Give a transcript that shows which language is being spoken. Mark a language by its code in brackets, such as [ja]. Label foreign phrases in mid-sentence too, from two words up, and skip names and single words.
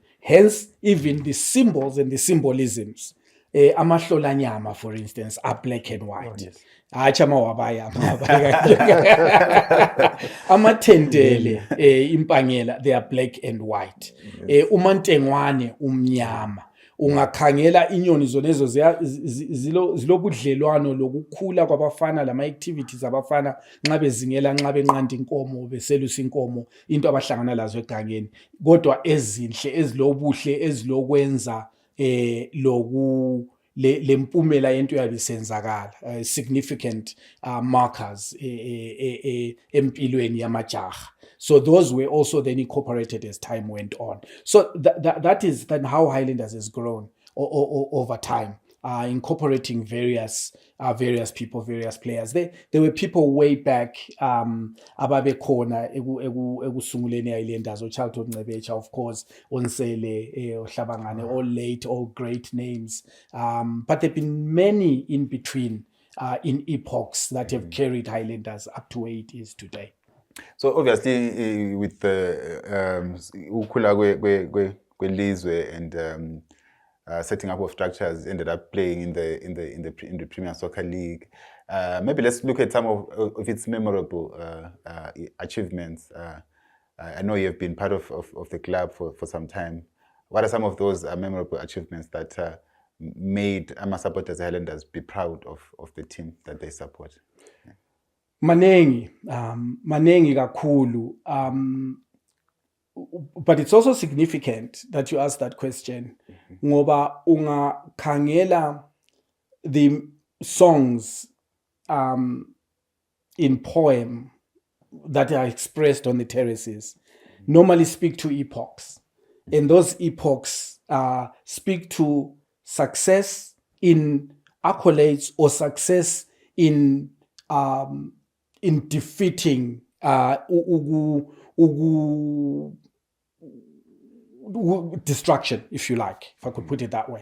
[en] Hence, even the symbols and the symbolisms, amahlolanyama, for instance, are black and white. [nd] Hatshi amawabaya amathendele impangela, [en] they are black and white. [nd] Umantengwane umnyama. Ungakhangela inyoni zonezo zilobudlelwano lokukhula kwabafana, lama activities abafana nxa bezingela, nxa benqanda inkomo, beselusa inkomo, into abahlangana lazo egangeni, kodwa ezinhle, ezilobuhle, ezilokwenza lempumela yento yabisenzakala, [en] significant markers [nd] empilweni yamajaha. [en] So those were also then incorporated as time went on. So that is then how Highlanders has grown over time, incorporating various people, various players. There were people way back [nd] ababekhona ekusunguleni Highlanders, uCharlton Ncebecha, [en] of course, Onsele, Hlabangane, all late, all great names. But there have been many in between in epochs that have carried Highlanders up to where it is today. So obviously, with the [nd] ukhula kwelizwe [en] and setting up of structures, ended up playing in the Premier Soccer League. Maybe let's look at some of its memorable achievements. I know you have been part of the club for some time. What are some of those memorable achievements that made AMA supporters, Highlanders, be proud of the team that they support? Yeah. [nd] Manengi kakhulu. [en] But it's also significant that you ask that question. [nd] Ngoba ungakhangela [en] the songs in poem that are expressed on the terraces normally speak to epochs. And those epochs speak to success in accolades or success in defeating destruction, if you like, if I could put it that way.